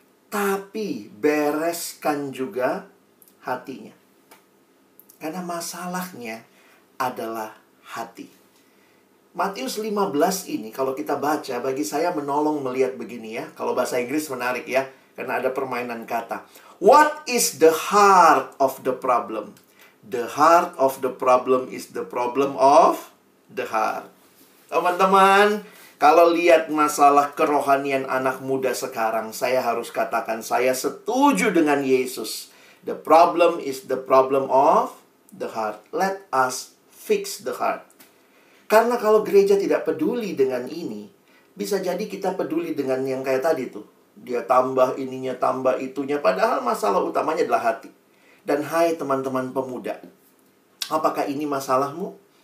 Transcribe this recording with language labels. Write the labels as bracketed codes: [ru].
[id] Tapi bereskan juga hatinya. Karena masalahnya adalah hati. Matius 15 ini kalau kita baca, bagi saya menolong melihat begini ya. Kalau bahasa Inggris menarik ya, karena ada permainan kata. [en] What is the heart of the problem? The heart of the problem is the problem of the heart. [id] Teman-teman, kalau lihat masalah kerohanian anak muda sekarang, saya harus katakan saya setuju dengan Yesus. [en] The problem is the problem of the heart. Let us fix the heart. [id] Karena kalau gereja tidak peduli dengan ini, bisa jadi kita peduli dengan yang kayak tadi tuh. Dia tambah ininya, tambah itunya. Padahal masalah utamanya adalah hati. Dan hai teman-teman pemuda, apakah ini masalahmu?